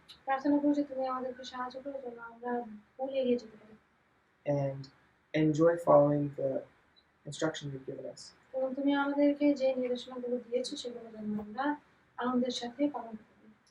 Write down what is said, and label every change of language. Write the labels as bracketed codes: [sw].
[bn] প্রার্থনা করি যে তুমি আমাদেরকে সাহায্য করো যেন আমরা ভুল এড়িয়ে যেতে পারি [en] and enjoy following the instruction you've given us. [bn] এবং তুমি আমাদেরকে যে নির্দেশনাগুলো দিয়েছো সেগুলো যেন আমরা আনন্দের সাথে পালন করি।